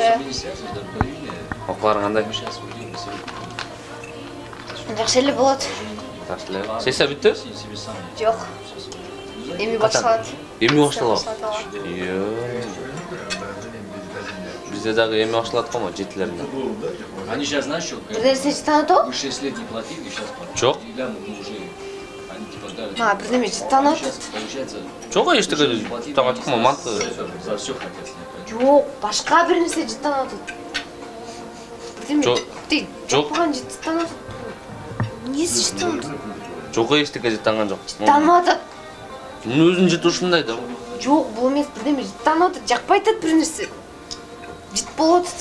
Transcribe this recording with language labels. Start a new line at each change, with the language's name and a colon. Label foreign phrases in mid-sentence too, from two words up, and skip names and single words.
Kyrgyz: Окууларың кандай? Жакшы эле болот. Жакшы эле. Сессия бүттү? Жок. Эми башталат. Эмне башталат? Бизде дагы эми башталат го, жетилеринде.
Russian: Они сейчас, знаешь, что?
Kyrgyz: Бир нерсе жыттанат
Russian: Мы 6 лет не платили, сейчас платим.
Kyrgyz: Жок.
Russian: Мы уже, они типа дали.
Kyrgyz: Ма, бир неме жыттанат.
Russian: Сейчас получается...
Kyrgyz: Жок, эчтеке тагат кыма манты.
Russian: За все хотят снять.
Kyrgyz: Жок, башка бир нерсе жыттанат. Бирдеме? Жок. Жок болгон жыттанат. Эмнеси жыттанат? Жок, эчтеке жыттанган жок. Жыттанып атат. Мунун өзүнүн жыты ушундай да. Жок, бул эмес, бирдеме жыттанып атат. Жакпай атат бир нерсе. Жыт болуп атат.